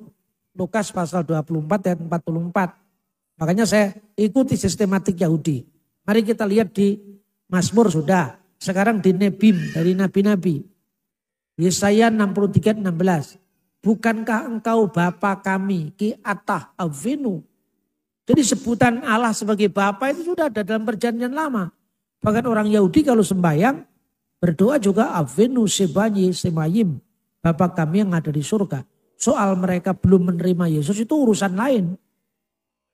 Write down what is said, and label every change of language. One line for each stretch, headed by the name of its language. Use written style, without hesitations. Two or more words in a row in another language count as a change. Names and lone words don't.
Indonesian: Lukas pasal 24 ayat 44. Makanya saya ikuti sistematik Yahudi. Mari kita lihat di Mazmur sudah. Sekarang di Nebim dari nabi-nabi. Yesaya 63:16. Bukankah engkau Bapa kami
Hebrew: כי אתה אבינו.
Indonesian: Jadi sebutan Allah sebagai Bapa itu sudah ada dalam perjanjian lama. Bahkan orang Yahudi kalau sembahyang berdoa juga
Hebrew: אבינו שבשמים.
Indonesian: Bapa kami yang ada di surga. Soal mereka belum menerima Yesus itu urusan lain.